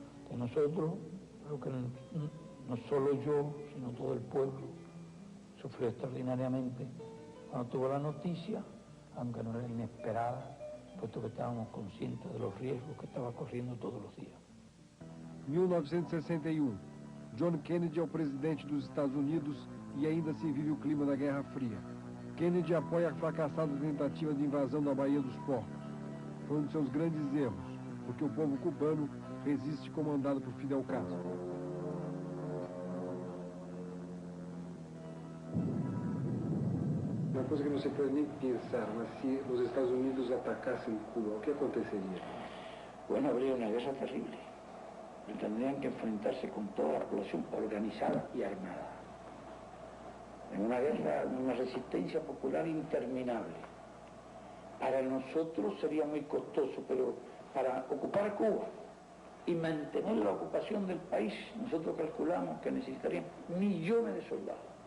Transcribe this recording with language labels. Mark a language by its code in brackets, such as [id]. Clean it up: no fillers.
[es] De nosotros, lo que no solo yo, sino todo el pueblo, sufrió extraordinariamente cuando tuvo la noticia, aunque no era inesperada, puesto que estábamos conscientes de los riesgos que estaba corriendo todos los días. [pt] 1961. John Kennedy é o presidente dos Estados Unidos e ainda se vive o clima da Guerra Fria. Kennedy apoia a fracassada tentativa de invasão da Baía dos Porcos. Foi um de seus grandes erros, porque o povo cubano resiste comandado por Fidel Castro. Uma coisa que não se pode nem pensar, mas se os Estados Unidos atacassem Cuba, o que aconteceria? [es] Bueno, habría una guerra terrible. Tendrían que enfrentarse con toda la población organizada y armada. En una guerra, una resistencia popular interminable. Para nosotros sería muy costoso, pero para ocupar Cuba y mantener la ocupación del país, nosotros calculamos que necesitarían millones de soldados.